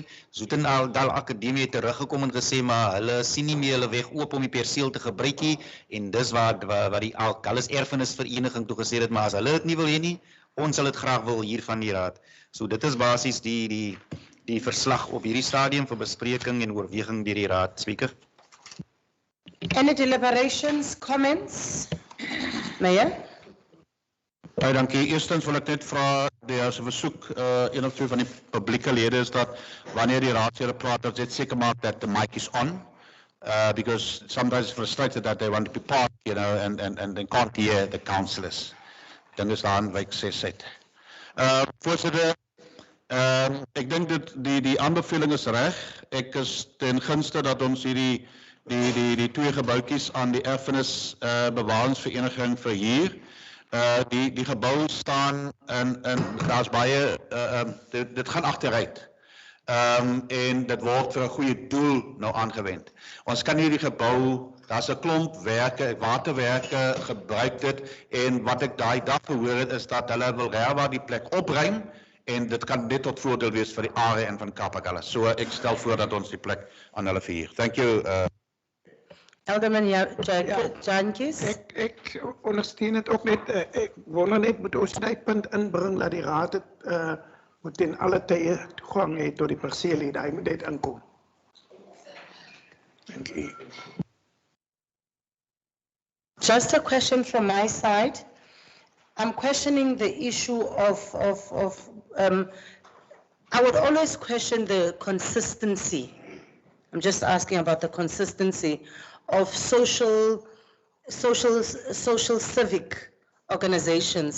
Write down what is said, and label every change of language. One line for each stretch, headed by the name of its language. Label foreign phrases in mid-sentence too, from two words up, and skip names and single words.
Afrikaans: Zoetendal Akademie het teruggekom en gesê, maar hulle sien nie meer hulle weg oop om die perseel te gebruik nie. En dis waar die Agulhas Erfenisvereniging toe gesê het, maar as hulle dit nie wil hê nie, ons sal dit graag wil hier van die raad. So dit is basies die verslag op hierdie stadium vir bespreking en oorweging deur die raad, speaker.
English: Any deliberations, comments?
Afrikaans: Meneer? Baie dankie. Eerstens wil ek net vra, as 'n versoek, een of twee van die publieke lede is dat wanneer die raadslede praat, dat dit seker maak
English: that the mic is on, because sometimes it's frustrated that they want to be part, and they can't hear the councillors.
Afrikaans: Dan is daar 'n wyk 6 uit. Voorsitter, ek dink dat die aanbeveling is reg. Ek is ten gunste dat ons hierdie die 2 gebouetjies aan die erfenis bewaringsvereniging verhuur. Die gebou staan en daar's baie, dit gaan agteruit. En dit word vir 'n goeie doel nou aangewend. Ons kan hierdie gebou, daar's 'n klomp waterwerke gebruik dit en wat ek daai dag gehoor het is dat hulle wil regwaar die plek opruim en dit kan net tot voordeel wees vir die area en van Kaap Agulhas. So ek stel voor dat ons die plek aan hulle verhuur.
English: Thank you. Alderman Jantjies.
Afrikaans: Ek ondersteun dit ook net, ek wonder net moet ons die punt inbring dat die raad het moet in alle tye toegang hê tot die perseel, hy moet dit inkom.
English: Thank you. Just a question from my side. I'm questioning the issue of I would always question the consistency. I'm just asking about the consistency of social civic organizations.